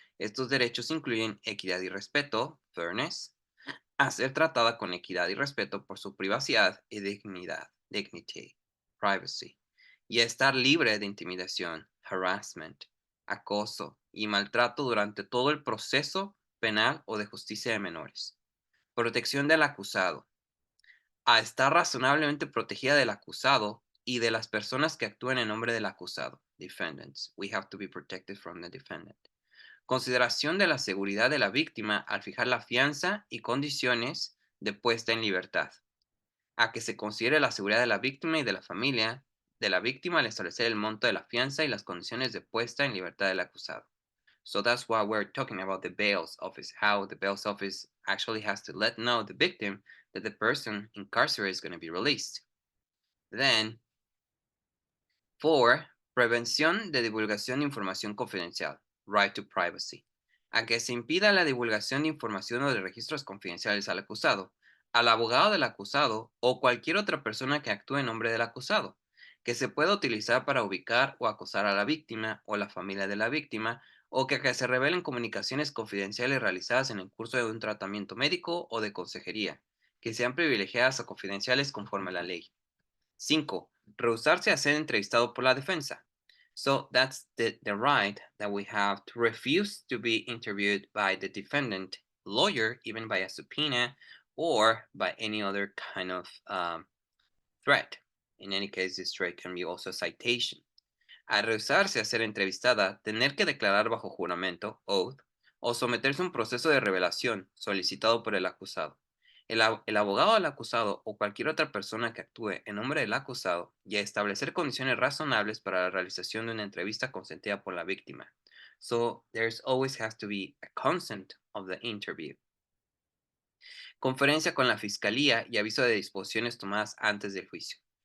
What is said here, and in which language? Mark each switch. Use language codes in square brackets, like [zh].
[es] Estos derechos incluyen equidad y respeto, fairness, a ser tratada con equidad y respeto por su privacidad y dignidad, dignity, privacy, y a estar libre de intimidación, harassment, acoso y maltrato durante todo el proceso penal o de justicia de menores. Protección del acusado. A estar razonablemente protegida del acusado y de las personas que actúen en nombre del acusado. [en] Defendants. We have to be protected from the defendant. [es] Consideración de la seguridad de la víctima al fijar la fianza y condiciones de puesta en libertad. A que se considere la seguridad de la víctima y de la familia de la víctima al establecer el monto de la fianza y las condiciones de puesta en libertad del acusado. [en] So that's why we're talking about the bail's office, how the bail's office actually has to let know the victim that the person incarcerated is going to be released. Then, 4. [es] Prevención de divulgación de información confidencial, [en] right to privacy. [es] A que se impida la divulgación de información o de registros confidenciales al acusado, al abogado del acusado o cualquier otra persona que actúe en nombre del acusado, que se pueda utilizar para ubicar o acosar a la víctima o la familia de la víctima, o que se revelen comunicaciones confidenciales realizadas en el curso de un tratamiento médico o de consejería, que sean privilegiadas o confidenciales conforme a la ley. 5. Rehusarse a ser entrevistado por la defensa. [en] So that's the right that we have to refuse to be interviewed by the defendant lawyer, even by a subpoena or by any other kind of threat. In any case, this threat can be also a citation. [es] A rehusarse a ser entrevistada, tener que declarar bajo juramento, oath, o someterse a un proceso de revelación solicitado por el acusado. El abogado del acusado o cualquier otra persona que actúe en nombre del acusado y a establecer condiciones razonables para la realización de una entrevista consentida por la víctima. [en] So, there's always has to be a consent of the interview. [es] Conferencia con la fiscalía y aviso de disposiciones tomadas antes del juicio.